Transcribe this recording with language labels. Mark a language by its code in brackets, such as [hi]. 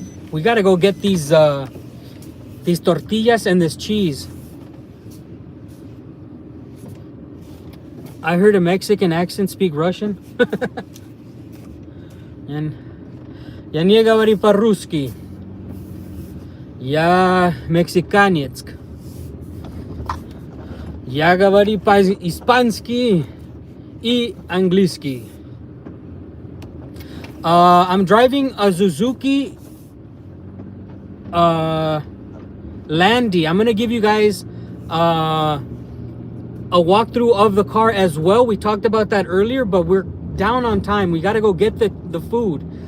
[en] We gotta go get these tortillas and this cheese. I heard a Mexican accent speak Russian. [ru] And я не говорю по-русски. Я мексиканец. Я говорю по-испански и английски. [en] I'm driving a Suzuki Landy. I'm gonna give you guys a walkthrough of the car as well. We talked about that earlier, but we're down on time. We gotta go get the food.